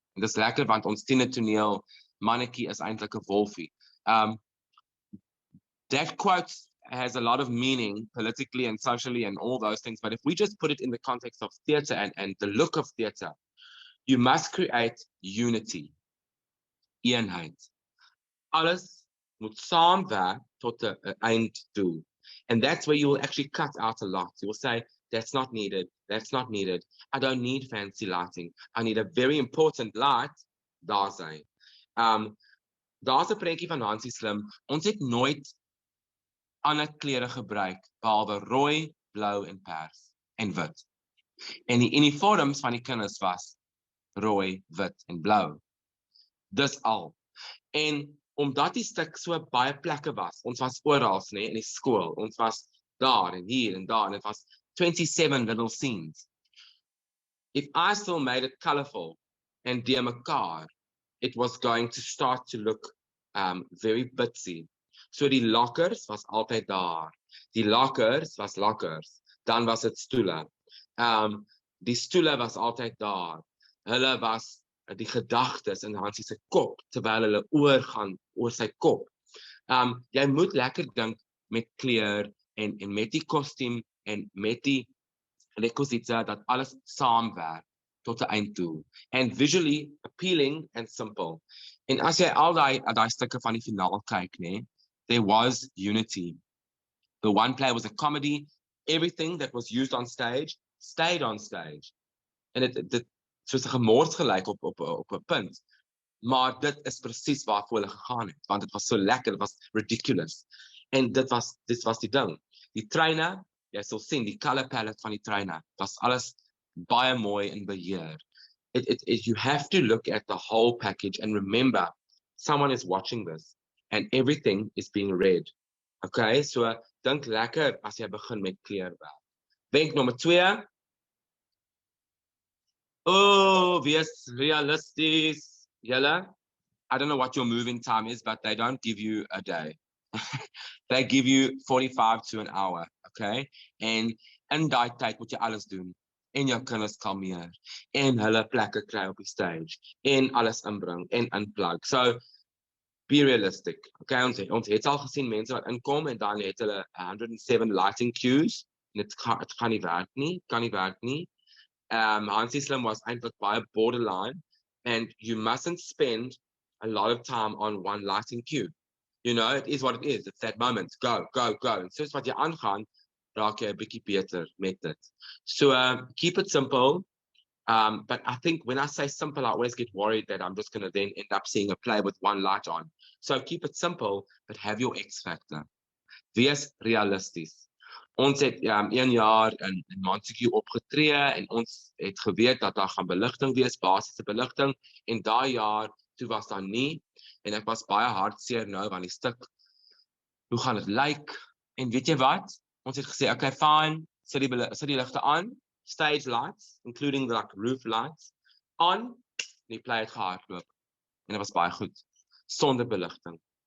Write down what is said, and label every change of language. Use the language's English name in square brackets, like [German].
[Afrikaans] En dis lekker, want ons tienertoneel mannetjie is eintlik 'n wolfie. [English] That quote has a lot of meaning politically and socially and all those things, but if we just put it in the context of theatre and the look of theatre, you must create unity, eenheid. [Afrikaans] Alles moet saamwerk tot 'n einddoel. [English] And that's where you will actually cut out a lot. You will say, that's not needed, that's not needed. I don't need fancy lighting. I need a very important light. [Afrikaans] Daar sy. Daar's 'n prentjie van Hansie Slim. Ons het nooit ander kleure gebruik behalwe rooi, blou en pers en wit. En die uniforms van die kinders was rooi, wit en blou. Dis al. En omdat die stuk so baie plekke was, ons was oral, nee, in die skool, ons was daar en hier en daar, en het was 27 little scenes. [English] If I still made it colorful and dear mekaar, it was going to start to look very bitsy. [Afrikaans] So die lockers was altyd daar. Die lockers was lockers. Dan was dit stoele. Die stoele was altyd daar. Hulle was die gedagtes in Hansie se kop, terwyl hulle oorgaan oor sy kop. Jy moet lekker dink met kleur en met die kostuum en met die rekwisiete dat alles saamwerk tot 'n einddoel. [English] And visually appealing and simple. [Afrikaans] En as jy al daai stukke van die finaal kyk, nee, [English] there was unity. The one play was a comedy. Everything that was used on stage stayed on stage. [Afrikaans] En dit soos 'n gemors gelyk op 'n punt. Maar dit is presies waarvoor hulle gegaan het, want dit was so lekker, dit was ridiculous. En dit was die ding. Die treine, jy sal sien die color palette van die treine, was alles baie mooi in beheer. [English] You have to look at the whole package and remember someone is watching this and everything is being read. [Afrikaans] Okay, so dink lekker as jy begin met kleurwerk. Wenk nommer 2. Wees realisties. Julle, [English] I don't know what your moving time is, but they don't give you a day. They give you 45 to an hour, okay? [Afrikaans] En in daai tyd moet jy alles doen. En jou kinders kalmeer. En hulle plekke kry op die stage. En alles inbring en unplug. [English] So, be realistic. [Afrikaans] Okay, ons het al gesien mense wat inkom en dan het hulle 107 lighting cues. En het kan nie werk nie. Hansie Slim was eintlik baie borderline. [English] And you mustn't spend a lot of time on one lighting cue. You know, it is what it is. It's that moment. Go, go, go. [Afrikaans] And soos wat jy aangaan, raak jy 'n bietjie beter met dit. [English] So keep it simple. But I think when I say simple, I always get worried that I'm just going to then end up seeing a play with one light on. So keep it simple, but have your X factor. [Afrikaans] Wees realisties. Ons het 1 jaar in Montague opgetree en ons het geweet dat daar gaan beligting wees, basiese beligting, en daai jaar toe was daar nie, en ek was baie hartseer nou van die stuk, hoe gaan dit lyk, en weet jy wat, ons het gesê, okay, fine, sit die ligte aan, [English] stage lights, including the like, roof lights, on, [Afrikaans] en die play het gehardloop, en dit was baie goed, sonder beligting.